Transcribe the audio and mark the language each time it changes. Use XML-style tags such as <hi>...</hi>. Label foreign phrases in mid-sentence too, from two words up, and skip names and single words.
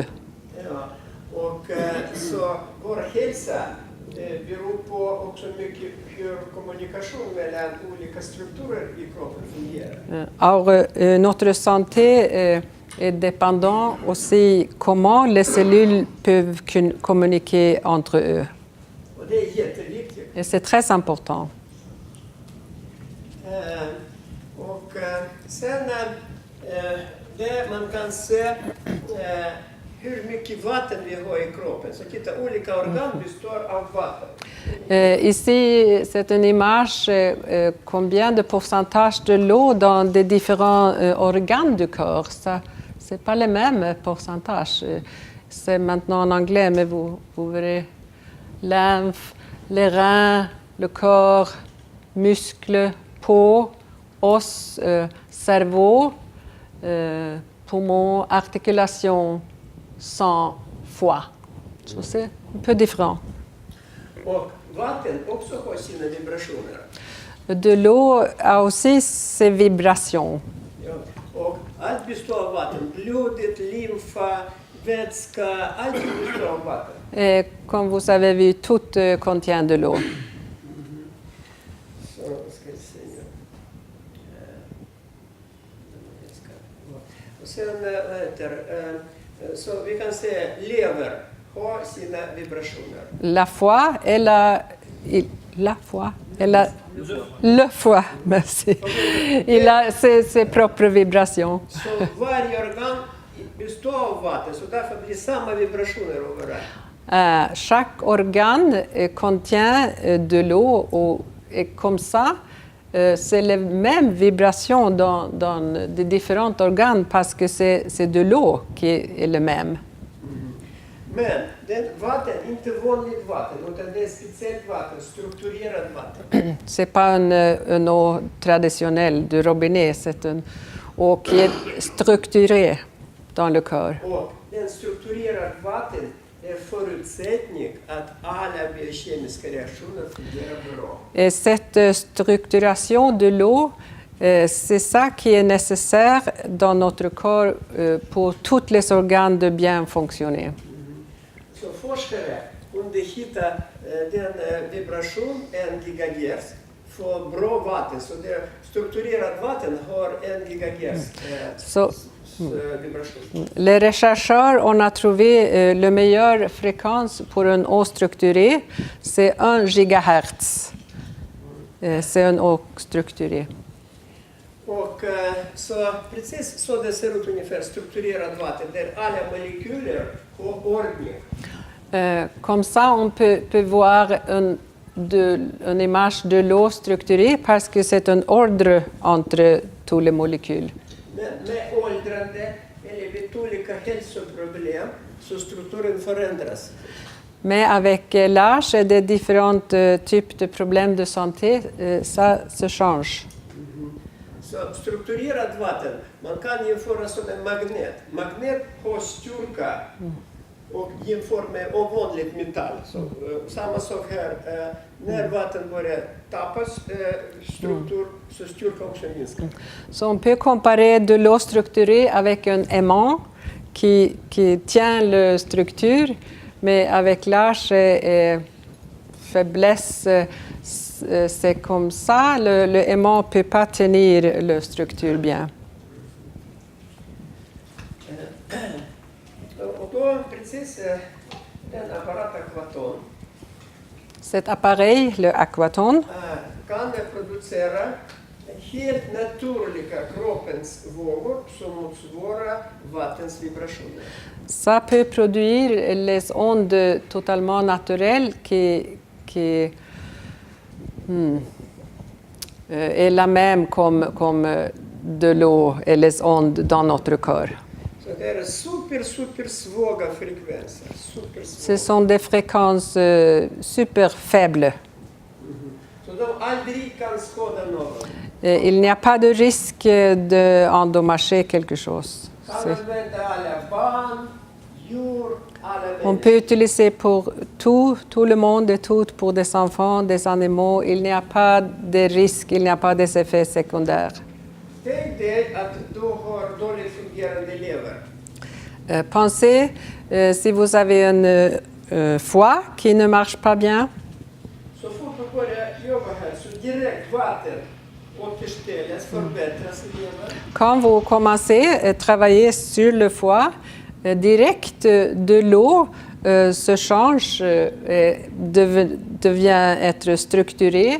<sv>Ja, och så vår hälsa beror på också mycket hur kommunikation mellan olika strukturer i kroppen fungerar.</sv> <fr>Alors, notre santé est dépendant aussi comment les cellules peuvent communiquer entre eux.</fr> <sv>Och det är jätteviktigt.</sv> <fr>Et c'est très important.</fr> <sv>Och sen det man kan se hur mycket vatten vi har i kroppen. Så titta, olika organ består av vatten.</sv> <fr>Ici, c'est une image combien de pourcentage de l'eau dans des différents organes du corps. Ça, c'est pas les mêmes pourcentages. C'est maintenant en anglais, mais vous verrez lymphe, les reins, le corps, muscles, peau, os, cerveau, poumons, articulations, sang, foie. Så c'est un peu différent.</fr> <sv>Och vatten också har sina vibrationer.</sv> <fr>De l'eau a aussi ses vibrations.</fr> <sv>Ja. Och allt består av vatten. Blodet, lymfa, vätska, allt består av vatten.</sv> <fr>Et comme vous avez vu, tout contient de l'eau.</fr> <sv>Så ska vi se nu. Och sen, så vi kan säga lever har sina vibrationer.</sv> <fr>La foi et le foie, merci. Il a ses propres vibrations.</fr> <sv>Så varje organ består av vatten, så därför blir samma vibrationer överallt.</sv> <fr>Chaque organe contient de l'eau et comme ça, c'est les mêmes vibrations dans les différents organes parce que c'est de l'eau qui est le même.</fr> <sv>Men vatten, inte vanligt vatten, utan det är speciellt vatten, strukturerat vatten.</sv> <fr>C'est pas une eau traditionnelle du robinet, c'est une eau qui est structurée dans le corps.</fr> <sv>Och den strukturerat vatten är förutsättning att alla biokemiska reaktioner fungerar bra.</sv> <fr>Et cette structuration de l'eau, c'est ça qui est nécessaire dans notre corps pour tous les organes de bien fonctionner.</fr> <sv>Så forskare kunde hitta den vibration 1 gigahertz för bra vatten. Så det strukturerat vatten har 1 gigahertz vibration.</sv> <fr>Les chercheurs ont trouvé la meilleure fréquence pour une eau structurée, c'est 1 gigahertz. C'est une eau structurée.</fr> <sv>Och så precis så det ser ut ungefär, strukturerat vatten där alla molekyler har ordning.</sv> <fr>Comme ça, on peut voir une image de l'eau structurée parce que c'est un ordre entre tous les molécules.</fr> <sv>Med åldrande eller vid olika hälsoproblem så strukturen förändras.</sv> <fr>Mais avec l'âge et des différents types de problèmes de santé, ça se change.</fr> <sv>Så strukturerat vatten, man kan jämföra som en magnet. Magnet har styrka och jämför med ovanligt metall. Så, samma sak här, när vatten börjar tappas struktur så styrka också minskar.</sv> <fr>So on peut comparer de l'eau structurée avec un aimant qui tient la structure, mais avec l'âge et faiblesse, c'est comme ça, le aimant ne peut pas tenir la structure bien.</fr> <sv>Och då precis den apparat Aquaton</sv> <fr>Cet appareil, le aquaton,</fr> <sv>kan producera helt naturliga kroppens vågor som motsvarar vattens vibrationer.</sv> <fr>ça peut produire les ondes totalement naturelles qui est la même comme de l'eau et les ondes dans notre corps.</fr> <sv>Så det är super svaga frekvenser.</sv> <fr>Ce sont des fréquences super faibles.</fr> <sv>Så de aldrig kan skada någon.</sv> <fr>Il n'y a pas de risque d'endommager quelque chose.</fr> <sv>Kan använda alla barn, djur, alla</sv> <fr>On</fr> <sv>människor.</sv> <fr>peut utiliser pour tout le monde et tout, pour des enfants, des animaux. Il n'y a pas de risques, il n'y a pas des effets secondaires.</fr> <sv>Tänk dig att du har dåligt fungerande lever.</sv> <fr>Pensez, si vous avez une foie qui ne marche pas bien,</fr> <sv>Så fort du börjar jobba här så direkt vatten återställs, förbättras i levern.</sv> <fr>quand vous commencez à travailler sur le foie, direct de l'eau se change et devient être structurée.</fr>